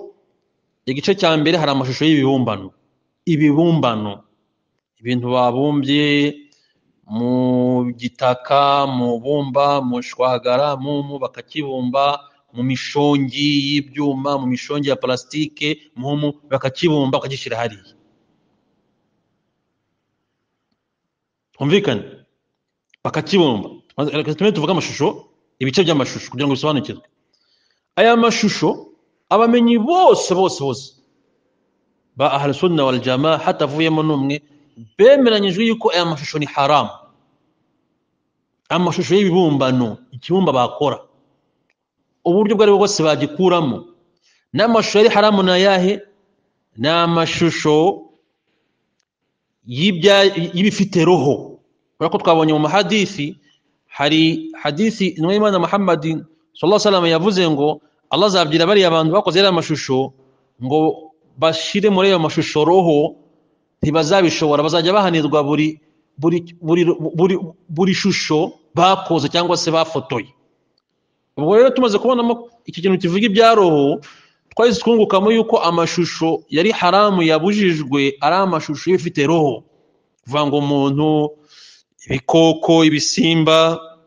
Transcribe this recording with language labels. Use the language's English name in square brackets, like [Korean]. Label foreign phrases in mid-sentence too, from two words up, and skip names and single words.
[Kinyarwanda] Igice cya mbere hari amashusho y'ibibumbano, ibintu babumbye mu gitaka, mu bumba, mu shwagara, bakakibumba mu mishongi y'ibyuma, mu mishongi ya plastike, bakakibumba bakagishyira hariya. Twumvikane, bakakibumba. Tuvuga amashusho, ibice by'amashusho kugira ngo bisobanukirwe. Aya mashusho abamenyi bose ba [Arabic] أهل السنة والجماعة, [Kinyarwanda] hatavuyemo n'umwe, bemeranyijwe yuko aya mashusho ni haramu. Amashusho y'ibibumbano, ikibumba bakora, uburyo bwari bwose bagikuramo, n'amashusho yari haramu na yahe, n'amashusho y'ibifite roho. Urako twabonye mu mahadithi, hari hadithi intumwa y'Imana Muhammad [Arabic] صلى الله عليه وسلم [Kinyarwanda] yavuze ngo Allah azabwira bari abantu bakoze aya mashusho ngo bashire muri ayo mashusho roho, ntibazabishobora, bazajya bahanirwa buri shusho bakoze cyangwa se bafotoye. Ubwo rero tumaze kubonamo iki kintu kivuga ibya roho, twahise twungukamo yuko amashusho yari haramu yabujijwe ari amashusho y'ifite roho, kuvuga ngo umuntu, ibikoko, ibisimba,